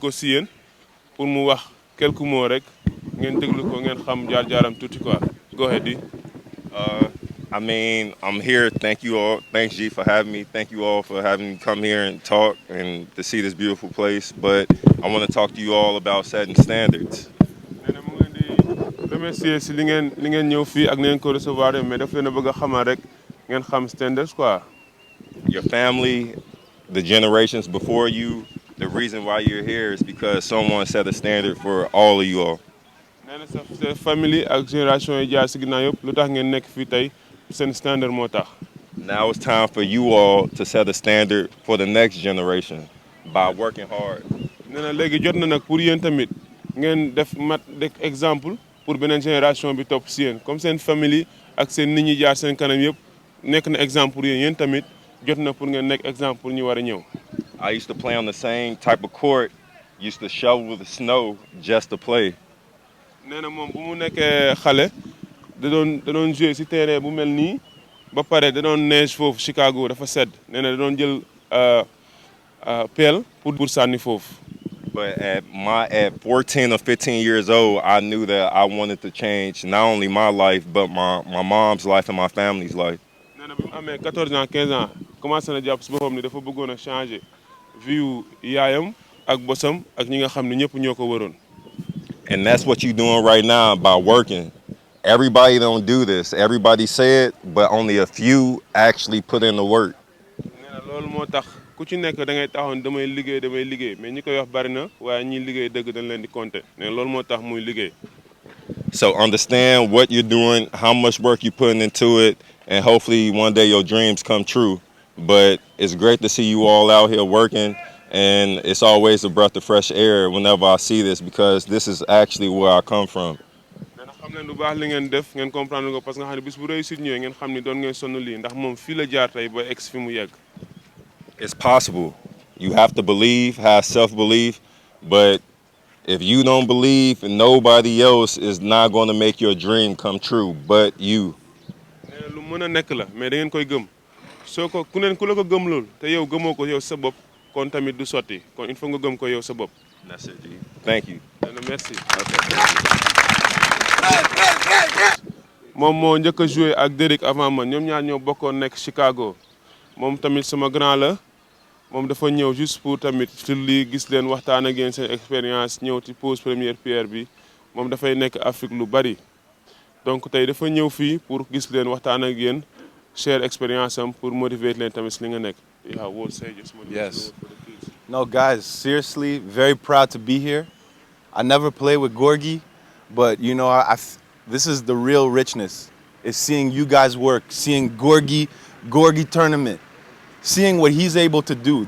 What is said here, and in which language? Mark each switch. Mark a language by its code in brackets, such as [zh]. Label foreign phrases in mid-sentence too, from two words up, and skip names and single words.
[wo] ko si yéen pour mu wax [fr] quelques mots [wo] rek ngeen déglu ko ngeen xam jaar-jaaram tuuti quoi. [en] Go ahead, D. I mean, I'm here. Thank you all. Thanks, G, for having me. Thank you all for having me come here and talk and to see this beautiful place. But I want to talk to you all about setting standards. [wo] nee na mu ngi leen di remercier si li ngeen ñëw fii ak ni ngeen ko recevoir mais daf leen a bëgg a xamal rek ngeen xam standards quoi. [en] Your family, the generations before you, the reason why you're here is because someone set a standard for all of you all. [wo] nee na sa famille ak génération yi jaar si ginnaaw yëpp lu tax ngeen nekk fii tey seen standard moo tax. [en] Now it's time for you all to set a standard for the next generation by working hard. [wo] nee na léegi jot na nag pour yéen tamit ngeen def exemple pour beneen génération bi topp si yéen comme seen famille ak seen nit ñi jaar seen kanam yëpp nekk na exemple pour yéen tamit jot na pour ngeen nekk exemple pour ñu war a ñëw. [en] I used to play on the same type of court, used to shovel the snow just to play. [wo] nee na moom bu mu nekkee xale da doon jouer si terrain bu mel nii ba pare da doon neige foofu Chicago dafa sedd nee na da doon jël pelle pour sànni foofu. [en] But at 14 or 15 years old, I knew that I wanted to change not only my life, but my mom's life and my family's life. [wo] nee na bi mu amee [fr] 14 ans 15 ans commencé [wo] na jàpp si boppam ni dafa bëggoon a [fr] changer vie [wo] yaayam ak bosam ak ñi nga xam ne ñëpp ñoo ko waroon. [en] And that's what you're doing right now by working. Everybody don't do this. Everybody say it, but only a few actually put in the work. [wo] nee na loolu moo tax ku ci nekk da ngay taxawoon damay liggéey mais ñi koy wax bari na waaye ñi liggéey dëgg dañ leen di compter nee na loolu moo tax muy liggéey. [en] So understand what you're doing, how much work you're putting into it, and hopefully one day your dreams come true. But it's great to see you all out here working, and it's always a breath of fresh air whenever I see this because this is actually where I come from. [wo] nee na xam leen lu baax li ngeen def ngeen comprendre ko [fr] parce que [wo] nga xam ne bis bu réussir ñëwee ngeen xam ni doon ngeen sonn lii ndax moom fii la jaar tey ba egg fi mu yegg. [en] It's possible. You have to believe, have self-belief, but if you don't believe, nobody else is not going to make your dream come true but you. [wo] nee na lu mën a nekk la mais da ngeen koy gëm soo ko ku la ko gëm lool te yow gëmoo ko yow sa bopp kon tamit du sotti kon [fr] il faut [wo] nga gëm ko yow sa bopp. [en] That's it, G. Thank you. [wo] nee na merci. [en] Okay. [wo] moom moo njëkk a joué ak Derrick avant man ñoom ñaar ñoo bokkoon nekk Chicago moom tamit sama grand la moom dafa ñëw [fr] juste pour [wo] tamit sur lii gis leen waxtaan ak yéen seen expérience ñëw ci [fr] pose première pierre [wo] bi moom dafay nekk Afrique lu bari donc tey dafa ñëw fii pour gis leen waxtaan ak yéen share expérience am [fr] pour motiver [wo] leen tamit si li nga nekk. [en] Yeah, we'll say just motivate Yes. for the kids. No, guys, seriously, very proud to be here. I never played with Gorgie, but you know, this is the real richness. Is seeing you guys work, seeing Gorgie tournament, seeing what he's able to do.